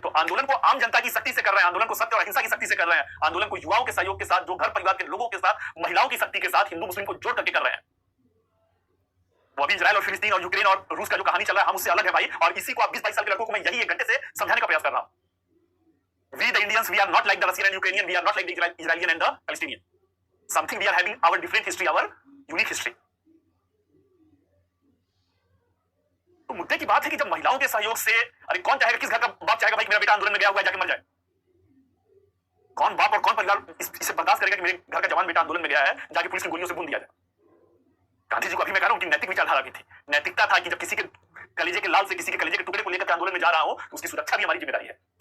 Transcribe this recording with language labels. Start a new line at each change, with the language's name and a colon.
Hindi: तो आंदोलन को आम जनता की शक्ति से कर रहे हैं, आंदोलन को सत्य और अहिंसा की शक्ति से कर रहे हैं, आंदोलन को युवाओं के सहयोग के साथ, जो घर परिवार के लोगों के साथ, महिलाओं की शक्ति के साथ, हिंदू मुस्लिम को जोड़ करके कर रहे हैं। वो अभी इजराइल और फिलिस्तीन और यूक्रेन और रूस का जो कहानी चल रहा है, हम उससे अलग है भाई। और इसी को आप 20-22 साल के लड़कों को मैं यही 1 घंटे से समझाने का प्रयास कर रहा हूं।
English: We the Indians, we are not like the Russian and Ukrainian, we are not like the Israeli and the Palestinian. Something we are having our different history, our unique history.
Hindi: तो मुद्दे की बात है कि जब महिलाओं के सहयोग से, अरे कौन चाहेगा, किस घर का बाप चाहेगा भाई मेरा बेटा आंदोलन में गया हुआ है जाके मर जाए। कौन बाप और कौन परिवार इसे बर्दाश्त करेगा कि मेरे घर का जवान बेटा आंदोलन में गया है, जाके पुलिस की गोलियों से भून दिया जाए। गांधी जी को अभी मैं कह रहा हूं, उनकी नैतिक विचारधारा भी थी। नैतिकता था कि जब किसी के कलेजे के लाल से किसी के कलेजे के टुकड़े को लेकर आंदोलन में जा रहा हूं तो उसकी सुरक्षा भी हमारी जिम्मेदारी है।